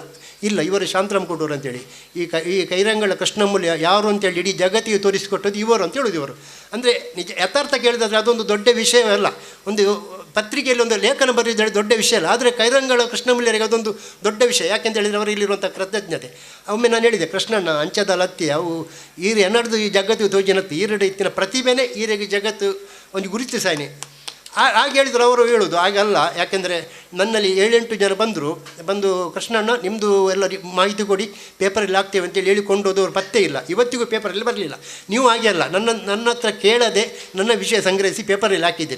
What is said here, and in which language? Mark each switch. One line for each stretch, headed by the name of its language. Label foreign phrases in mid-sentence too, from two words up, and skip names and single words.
Kannada: ಇಲ್ಲ, ಇವರು ಶಾಂತರಾಮ್ ಕೊಟ್ಟವರು ಅಂತೇಳಿ, ಈ ಕೈರಂಗಳ ಕೃಷ್ಣಮುಲ್ಯ ಯಾರು ಅಂತೇಳಿ ಇಡೀ ಜಗತ್ತಿಗೆ ತೋರಿಸಿಕೊಟ್ಟದ್ದು ಇವರು ಅಂತ ಹೇಳೋದು. ಇವರು ಅಂದರೆ ನಿಜ ಯಥಾರ್ಥ ಕೇಳಿದಾದರೆ ಅದೊಂದು ದೊಡ್ಡ ವಿಷಯವಲ್ಲ. ಒಂದು ಪತ್ರಿಕೆಯಲ್ಲಿ ಒಂದು ಲೇಖನ ಬರೆದಿದ್ದರೆ ದೊಡ್ಡ ವಿಷಯ ಅಲ್ಲ. ಆದರೆ ಕೈರಂಗಳ ಕೃಷ್ಣಮುಲ್ಯರಿಗೆ ಅದೊಂದು ದೊಡ್ಡ ವಿಷಯ. ಯಾಕೆಂತ ಹೇಳಿದರೆ ಅವರಲ್ಲಿರುವಂಥ ಕೃತಜ್ಞತೆ. ಒಮ್ಮೆ ನಾನು ಹೇಳಿದೆ,
Tulu: ಕೃಷ್ಣಣ್ಣ ಅಂಚದ ಲತ್ತಿ ಅವು ಈರೆ ಎನ್ನಡ್ದು ಈ ಜಗತ್ತಿಗೆ ತೋಜಿನತ್ತು ಈರೆಡೆ ಇತ್ತಿನ ಪ್ರತಿಭೆನೇ ಈರೆಗೆ ಜಗತ್ತು ಒಂದು ಗುರುತಿಸಾನೆ.
Kannada: ಹಾಗೆ ಹೇಳಿದ್ರು. ಅವರು ಹೇಳೋದು ಹಾಗಲ್ಲ, ಯಾಕೆಂದರೆ ನನ್ನಲ್ಲಿ 7-8 ಜನ ಬಂದು ಕೃಷ್ಣಣ್ಣ ನಿಮ್ಮದು ಎಲ್ಲ ಮಾಹಿತಿ ಕೊಡಿ, ಪೇಪರಲ್ಲಿ ಹಾಕ್ತೇವೆ ಅಂತೇಳಿ ಹೇಳಿಕೊಂಡೋದವ್ರು ಪತ್ತೆ ಇಲ್ಲ, ಇವತ್ತಿಗೂ ಪೇಪರಲ್ಲಿ ಬರಲಿಲ್ಲ. ನೀವು ಹಾಗೆ ಅಲ್ಲ, ನನ್ನ ಹತ್ರ ಕೇಳದೆ ನನ್ನ ವಿಷಯ ಸಂಗ್ರಹಿಸಿ ಪೇಪರಲ್ಲಿ ಹಾಕಿದ್ದೀರಿ.